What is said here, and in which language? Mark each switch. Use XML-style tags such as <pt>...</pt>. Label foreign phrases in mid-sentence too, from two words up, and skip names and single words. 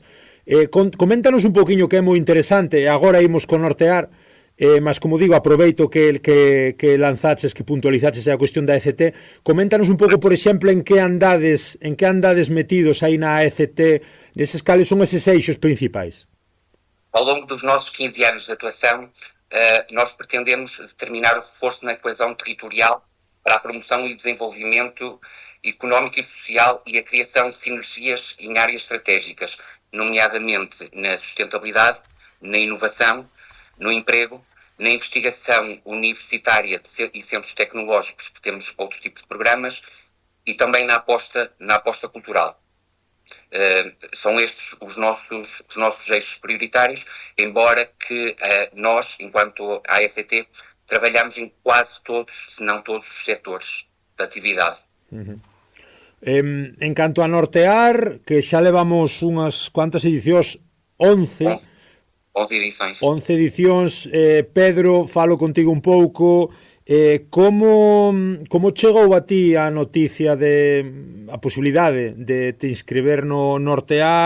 <gl>Coméntanos un poquinho, que é moi interesante. Agora imos con Nortear, mas como digo, aproveito que lanzaches, que puntualizaches a cuestión da AECT. Coméntanos un pouco, por exemplo, en que andades metidos aí na AECT, neses cales son eses eixos principais.</gl> <pt>Ao longo dos nossos 15 anos de atuação, nós pretendemos determinar o reforço na coesão territorial para a promoção e desenvolvimento económico e social e a criação de sinergias em áreas estratégicas, nomeadamente na sustentabilidade, na inovação, no emprego, na investigação universitária e centros tecnológicos, que temos outro tipo de programas, e também na aposta cultural. São estes os nossos eixos prioritários, embora que nós, enquanto AECT, trabalhamos em quase todos, se não todos os setores da atividade. Uhum.</pt> <gl>En canto a Nortear, que xa levamos unhas cuantas edicións, 11 edicións. 11 edicións. Pedro, falo contigo un pouco. Como chegou a ti a noticia a posibilidade de te inscribir no Nortear?</gl>